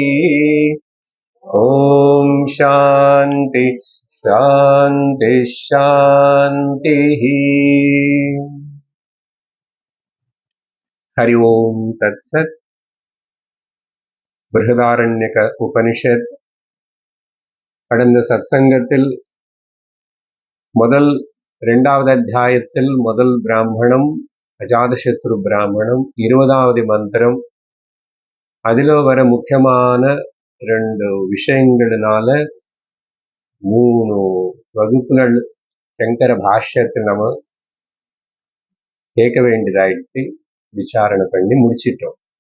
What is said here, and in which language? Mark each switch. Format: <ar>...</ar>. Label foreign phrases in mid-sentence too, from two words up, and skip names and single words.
<sa>ॐ शान्ति शान्ति शान्तिः। हरि ओम् तत्सत्।</sa> <ta>बृहदारण्यक उपनिषत् கடந்த சத்சங்கத்தில் முதல் இரண்டாவது அத்தியாயத்தில் முதல் பிராமணம் அஜாதசத்ரு பிராமணம் 20வது மந்திரம், அதில் வர முக்கியமான 2 விஷயங்கள்னால 3 வகுப்புகள் சங்கர பாஷ்யத்தில் நம்ம கேட்க வேண்டியதாயிட்டு விசாரணை பண்ணி முடிச்சிட்டோம்.</ta>